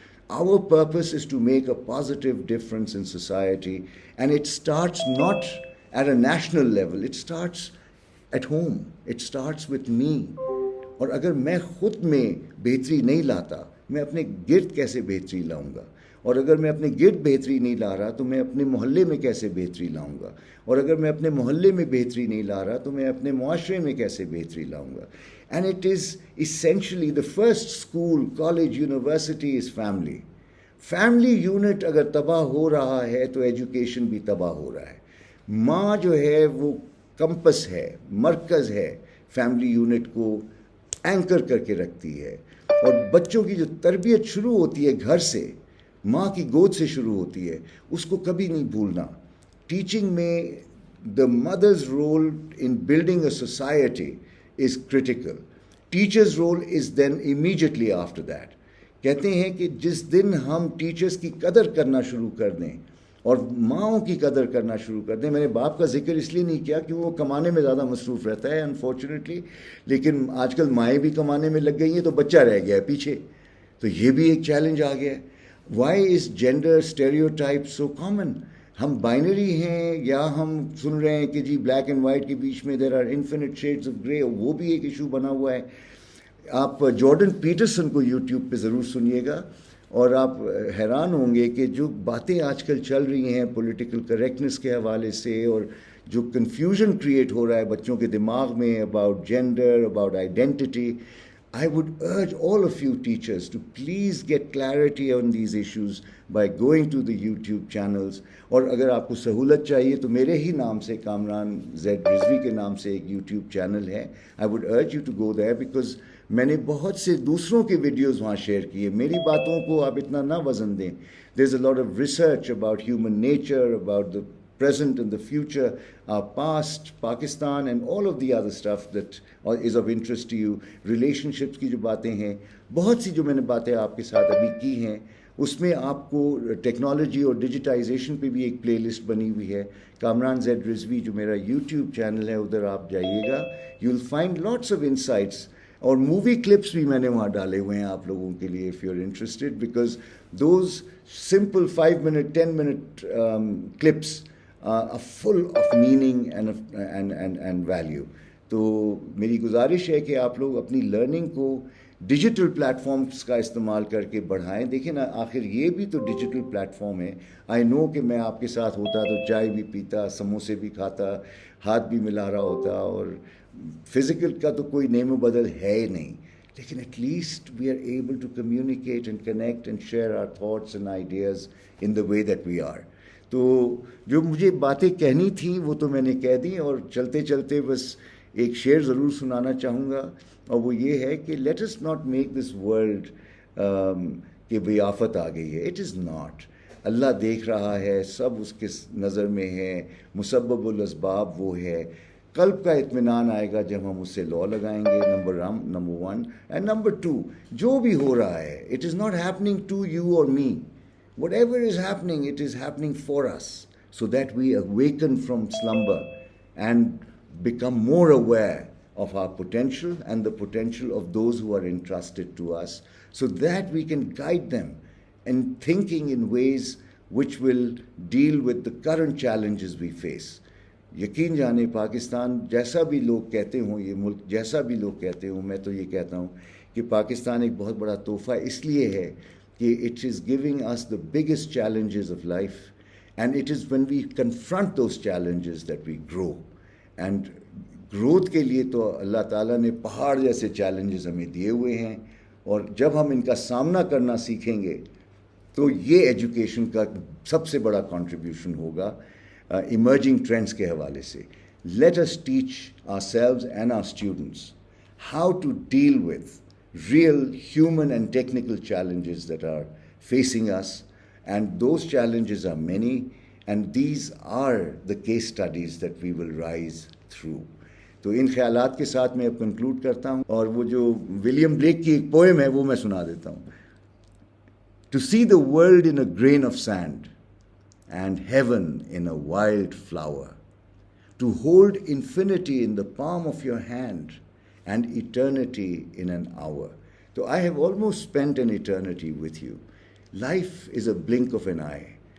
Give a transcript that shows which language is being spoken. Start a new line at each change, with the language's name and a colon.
English: Our purpose is to make a positive difference in society, and it starts not at a national level, it starts at home, it starts with me.
Urdu: اور اگر میں خود میں بہتری نہیں لاتا, میں اپنے گرد کیسے بہتری لاؤں گا؟ اور اگر میں اپنے گرد بہتری نہیں لا رہا تو میں اپنے محلے میں کیسے بہتری لاؤں گا؟ اور اگر میں اپنے محلے میں بہتری نہیں لا رہا تو میں اپنے معاشرے میں کیسے بہتری لاؤں گا؟
English: And it is essentially the first school, college, university is family.
Urdu: Family unit اگر تباہ ہو رہا ہے تو ایجوکیشن بھی تباہ ہو رہا ہے. ماں جو ہے وہ کمپس ہے, مرکز ہے, فیملی یونٹ کو اینکر کر کے رکھتی ہے. اور بچوں کی جو تربیت شروع ہوتی ہے گھر سے, ماں کی گود سے شروع ہوتی ہے, اس کو کبھی نہیں بھولنا.
English: Teaching میں the mother's role in building a society is critical. Teacher's role is then immediately after that.
Urdu: کہتے ہیں کہ جس دن ہم ٹیچرز کی قدر کرنا شروع کر دیں اور ماؤں کی قدر کرنا شروع کر دیں. میں نے باپ کا ذکر اس لیے نہیں کیا کہ وہ کمانے میں زیادہ مصروف رہتا ہے انفارچونیٹلی, لیکن آج کل مائیں بھی کمانے میں لگ گئی ہیں تو بچہ رہ گیا ہے پیچھے. تو یہ بھی ایک چیلنج آ گیا ہے.
English: Why is gender stereotype so common?
Urdu: ہم بائنری ہیں یا ہم سن رہے ہیں کہ جی بلیک اینڈ وائٹ کے بیچ میں
English: there are infinite shades of grey,
Urdu: وہ بھی ایک ایشو بنا ہوا ہے. آپ جارڈن پیٹرسن کو یوٹیوب پہ ضرور سنیے گا, اور آپ حیران ہوں گے کہ جو باتیں آج کل چل رہی ہیں پولیٹیکل کریکٹنس کے حوالے سے, اور جو کنفیوژن کریٹ ہو رہا ہے بچوں کے دماغ میں
English: About gender, about identity. I would urge all of you teachers to please get clarity on these issues by going to the YouTube channels.
Urdu: اور اگر آپ کو سہولت چاہیے تو میرے ہی نام سے, کامران زیڈ رضوی کے نام سے ایک YouTube چینل ہے.
English: I would urge you to go there because
Urdu: میں نے بہت سے دوسروں کے ویڈیوز وہاں شیئر کیے. میری باتوں کو آپ اتنا نہ وزن دیں.
English: There's a lot of research about human nature, about the present and the future, our past, Pakistan and all of the other stuff that is of interest to you.
Urdu: Relationships کی جو باتیں ہیں, بہت سی جو میں نے باتیں آپ کے ساتھ ابھی کی ہیں, اس میں آپ کو ٹیکنالوجی اور ڈیجیٹائزیشن پہ بھی ایک پلے لسٹ بنی ہوئی ہے. کامران زیڈ رضوی جو میرا یوٹیوب چینل ہے, ادھر آپ جائیے گا,
English: You will find lots of insights.
Urdu: اور مووی کلپس بھی میں نے وہاں ڈالے ہوئے ہیں آپ لوگوں کے لیے,
English: if you're interested, because those simple 5-minute, 10-minute clips are full of meaning and value.
Urdu: تو میری گزارش ہے کہ آپ لوگ اپنی لرننگ کو ڈیجیٹل پلیٹ فارمس کا استعمال کر کے بڑھائیں. دیکھیں نا, آخر یہ بھی تو ڈیجیٹل پلیٹ فارم ہے.
English: I know
Urdu: کہ میں آپ کے ساتھ ہوتا تو چائے بھی پیتا, سموسے بھی کھاتا, ہاتھ بھی ملا رہا ہوتا, اور فزیکل کا تو کوئی نیم و بدل ہے ہی نہیں, لیکن
English: at least we are
Urdu: able to communicate and connect and share are thoughts and ideas in the way that we are. تو جو مجھے باتیں کہنی تھیں وہ تو میں نے کہہ دیں, اور چلتے چلتے بس ایک شعر ضرور سنانا چاہوں گا, اور وہ یہ ہے کہ
English: let us not make this world
Urdu: کہ بھئی آفت آ گئی ہے.
English: It is not.
Urdu: اللہ دیکھ رہا ہے, سب اس کے نظر میں ہے, مسبب الاسباب وہ ہے. قلب کا اطمینان آئے گا جب ہم اس سے لا لگائیں گے.
English: Number one. And number two,
Urdu: جو بھی ہو رہا ہے,
English: It is not happening to you اور me. Whatever is happening, it is happening for us, so that we awaken from slumber and become more aware of our potential and the potential of those who are entrusted to us, so that we can guide them in thinking in ways which will deal with the current challenges we face.
Urdu: یقین جانے پاکستان جیسا بھی لوگ کہتے ہوں, یہ ملک جیسا بھی لوگ کہتے ہوں, میں تو یہ کہتا ہوں کہ پاکستان ایک بہت بڑا تحفہ اس لیے ہے کہ
English: It is giving us the biggest challenges of life. And it is when we confront those challenges that we grow.
Urdu: And growth کے لیے تو اللہ تعالیٰ نے پہاڑ جیسے challenges ہمیں دیے ہوئے ہیں, اور جب ہم ان کا سامنا کرنا سیکھیں گے تو یہ ایجوکیشن کا سب سے بڑا contribution ہوگا
English: emerging trends
Urdu: کے حوالے سے.
English: Let us teach ourselves and our students how to deal with real human and technical challenges that are facing us. And those challenges are many, and these are the case studies that we will rise through.
Urdu: تو ان خیالات کے ساتھ میں اب conclude کرتا ہوں, اور وہ جو ولیم بلیک کی ایک پوئم ہے وہ میں سنا دیتا ہوں.
English: To see the world in a grain of sand and heaven in a wild flower, to hold infinity in the palm of your hand and eternity in an hour. So I have almost spent an eternity with you. Life is a blink of an eye.